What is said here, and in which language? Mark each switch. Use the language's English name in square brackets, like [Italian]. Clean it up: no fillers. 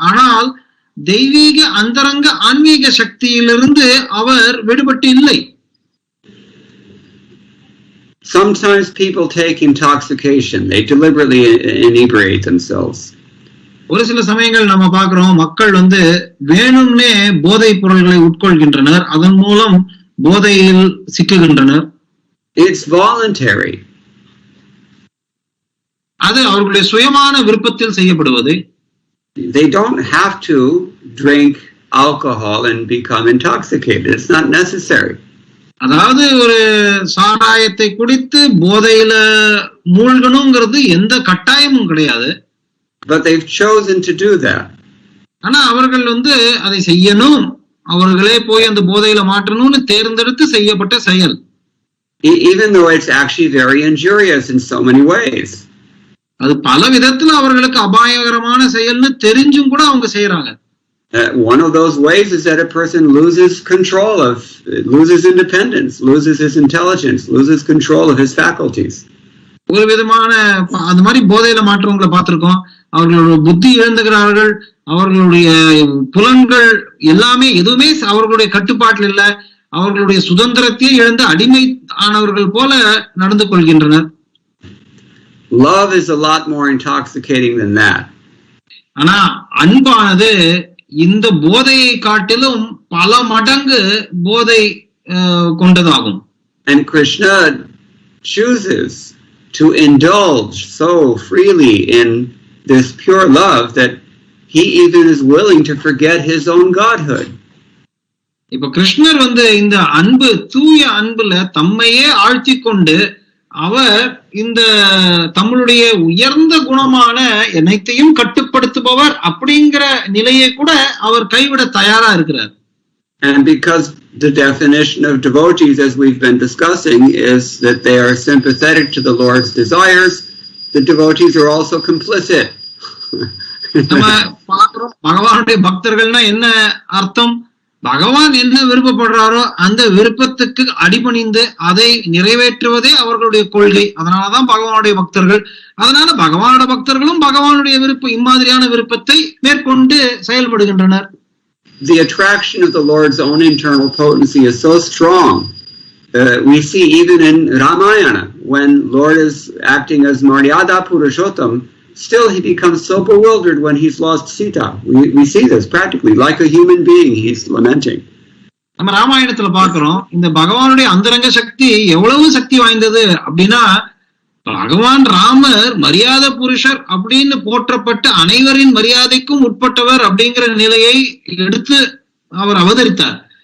[Tamil] ஆனால் தெய்வீக அந்தரங்க ஆன்மீக சக்தியிலிருந்து அவர் விடுபட்டு இல்லை. [English] Sometimes people take intoxication. They deliberately inebriate themselves. [Tamil] ஒரு சில சமயங்கள் நம்ம பார்க்கிறோம், மக்கள் வேணும்னே போதை பொருள்களை உட்கொள்கின்றனர், அதன் மூலம் போதையில் சிக்குகின்றனர். [English] It's voluntary. [Tamil] அது அவர்களுடைய சுயமான விருப்பத்தில் செய்யப்படுவது. [English] They don't have to drink alcohol and become intoxicated. It's not necessary. [Tamil] அதாவது ஒரு சாராயத்தை குடித்து போதையில மூழ்கணுங்கிறது எந்த கட்டாயமும் கிடையாது. [English] But they've chosen to do that. [Tamil] ஆனா அவர்கள் அதை செய்யணும், அவர்களே போய் அந்த போதையில மாற்றணும்னு தேர்ந்தெடுத்து செய்யப்பட்ட செயல். [English] Even though it's actually very injurious in so many ways. [Tamil] அது பல விதத்துல அவர்களுக்கு அபாயகரமான செயல்னு தெரிஞ்சும் கூட அவங்க செய்யறாங்க. [English] One of those ways is that a person loses control loses independence, loses his intelligence, loses control of his faculties. [Tamil] ஒரு விதமான அந்த மாதிரி போதையில மாற்றவங்களை பார்த்திருக்கோம். அவர்களுடைய புத்தி இழந்துகிறார்கள், அவர்களுடைய புலன்கள் எல்லாமே எதுவுமே அவர்களுடைய கட்டுப்பாட்டில் இல்ல, அவர்களுடைய சுதந்திரத்தையே இழந்து அடிமை ஆனவர்கள் போல நடந்து கொள்கின்றனர். [English] Love is a lot more intoxicating than that. [Tamil] ஆனா அன்பானது இந்த போதையை காட்டிலும் பல மடங்கு போதை கொண்டதாகும். [English] And Krishna chooses to indulge so freely in this pure love that he even is willing to forget his own godhood. [Tamil] இப்ப கிருஷ்ணர் இந்த அன்பு, தூய அன்புல தம்மையே ஆழ்த்தி கொண்டு அவர் இந்த தம்முடைய உயர்ந்த குணமான அனைத்தையும் கட்டுப்படுத்துபவர் அப்படிங்கிற நிலையை கூட அவர் கைவிட தயாரா இருக்கிறார். [English] And because the definition of devotees, as we've been discussing, is that they are sympathetic to the Lord's desires, the devotees are also complicit. [Tamil] நம்ம பார்க்கிறோம், பகவானுடைய பக்தர்கள்னா என்ன அர்த்தம்? பகவான் என்ன விருப்பப்படுறாரோ அந்த விருப்பத்துக்கு அடிபணிந்து அதை நிறைவேற்றுவதே அவர்களுடைய கொள்கை. அதனாலதான் பகவானுடைய பக்தர்கள். அதனால பகவானுடைய பக்தர்களும் பகவானுடைய இம்மாதிரியான விருப்பத்தை மேற்கொண்டு செயல்படுகின்றனர். [English] The attraction of the Lord's own internal potency is so strong. We see even in Ramayana, when Lord is acting as Maryada Purushottam, still he becomes so bewildered when he's lost Sita. We see this practically, like a human being, he's lamenting. [Tamil] நம்ம ராமாயணத்துல பார்க்கிறோம், இந்த பகவானுடைய அந்தரங்க சக்தி எவ்வளவு சக்தி வாய்ந்தது அப்படின்னா, பகவான் ராமர் மரியாதை புருஷர் அப்படின்னு போற்றப்பட்டு அனைவரின் மரியாதைக்கும் உட்பட்டவர் அப்படிங்கிற நிலையை எடுத்து அவர் அவதரித்தார்.